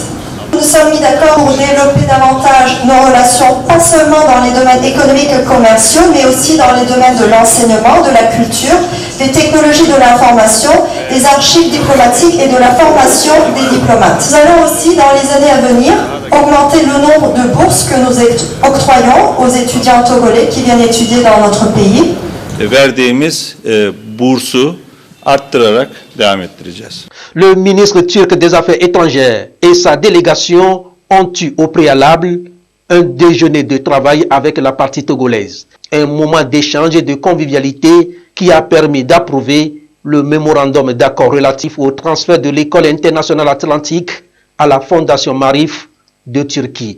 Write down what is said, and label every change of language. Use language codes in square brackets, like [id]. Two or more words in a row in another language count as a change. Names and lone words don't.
[fr] Nous sommes mis d'accord pour développer davantage nos relations, pas seulement dans les domaines économiques et commerciaux, mais aussi dans les domaines de l'enseignement, de la culture, des technologies de l'information, des archives diplomatiques et de la formation des diplomates. Nous allons aussi, dans les années à venir, augmenter le nombre de bourses que nous octroyons aux étudiants togolais qui viennent étudier dans notre pays. [tr] Verdiğimiz bursu arttırarak devam ettireceğiz. [fr] Le ministre turc des Affaires étrangères et sa délégation ont eu au préalable un déjeuner de travail avec la partie togolaise. Un moment d'échange et de convivialité qui a permis d'approuver le mémorandum d'accord relatif au transfert de l'École internationale atlantique à la Fondation Marif de Turquie.